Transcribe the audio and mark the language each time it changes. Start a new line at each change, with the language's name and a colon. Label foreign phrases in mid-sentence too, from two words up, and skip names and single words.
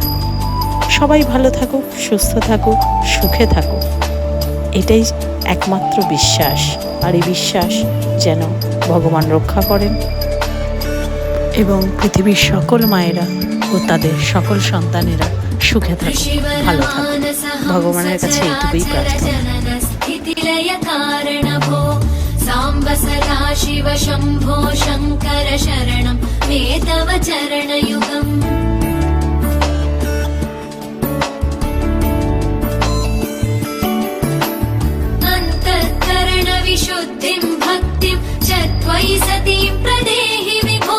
Bangla: সবাই ভালো থাকুক, সুস্থ থাকুক, সুখে থাকুক, এটাই একমাত্র বিশ্বাস। আর এই বিশ্বাস যেন ভগবান রক্ষা করেন এবং পৃথিবীর সকল মায়েরা ও তাদের সকল সন্তানেরা সুখে থাকুক, ভালো থাকুক। ভগবানের কাছে এইটুকুই প্রার্থনা।
Sanskrit: साम्ब सदा शिव शम्भो शङ्कर शरणं मे तव चरणयुगम्। अन्तःकरणविशुद्धिं भक्तिं च त्वयि सतीं प्रदेहि विभो।